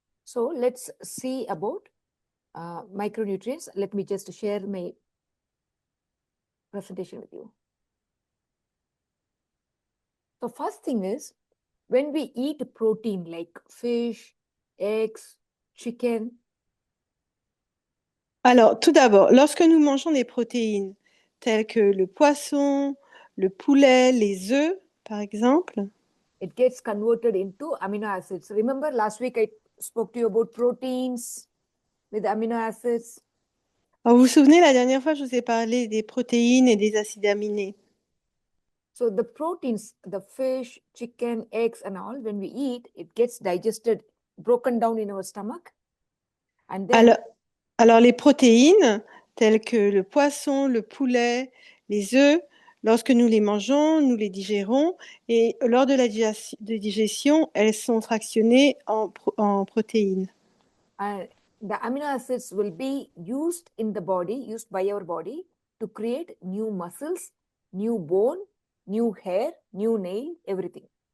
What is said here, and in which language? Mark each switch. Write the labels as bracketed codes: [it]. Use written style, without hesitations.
[en] So let's see about micronutrients. Let me just share my presentation with you. So first thing is, when we eat protein like fish, eggs, chicken. [fr] Alors, tout d'abord, lorsque nous mangeons des protéines telles que le poisson, le poulet, les œufs, par exemple, [en] It gets converted into amino acids. Remember last week I spoke to you about proteins with amino acids. [fr] alors, vous vous souvenez, la dernière fois, je vous ai parlé des protéines et des acides aminés. [en] So the proteins, the fish, chicken, eggs, and all, when we eat, it gets digested, broken down in our stomach. And then [fr] Alors, les protéines telles que le poisson, le poulet, les œufs, lorsque nous les mangeons, nous les digérons et lors de la digestion, elles sont fractionnées en protéines. [en] the amino acids will be used in the body, used by our body to create new muscles, new bone, new hair, new nail, everything.